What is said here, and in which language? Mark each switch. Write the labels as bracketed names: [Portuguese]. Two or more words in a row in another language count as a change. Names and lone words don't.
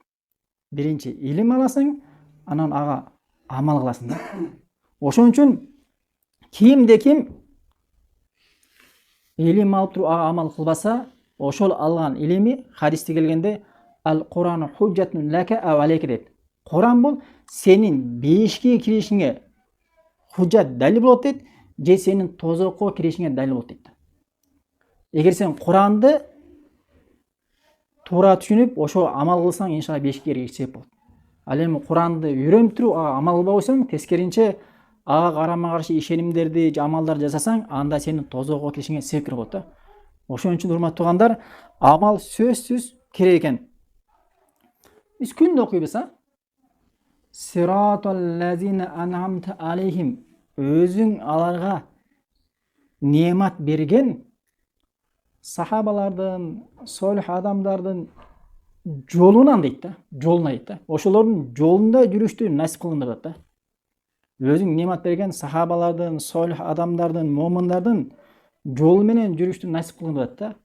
[Kyrgyz] Биринчи илим аласың, анан ага амал кыласың да. Ошон үчүн кимде ким илим алып туруп ага амал кылбаса, ошол алган илими хадисте келгенде [Arabic] القرآن حجة لك أو عليك [Kyrgyz] дейт. Куран бул сенин бейишке киришиңе худжат далил болот дейт, же сенин тозокко киришиңе далил болот дейт. Эгер сен Куранды туура түшүнүп, ошо амал кылсаң, иншалла бейишке киришиңе себеп болот. Ал эми Куранды үйрөнүп туруп, ага амал кылбай койсоң, тескеринче ага карама-каршы ишенимдерди, амалдар жасасаң, анда сенин тозокко киришиңе себепкер болот да. Ошон үчүн урматтуу туугандар, амал сөзсүз керек экен. Биз күндө окуйбуз, [Arabic] صراط الذين أنعمت عليهم. [Kyrgyz] Өзүң аларга неамат берген сахабалардын, солих адамдардын жолунан дейт да, жолуна дейт да. Ошолордун жолунда жүрүштү насип кылгын деп атат да. Өзүң немат берген сахабалардын, солих адамдардын, момундардын жолу менен жүрүштү насип кылгын деп атат да.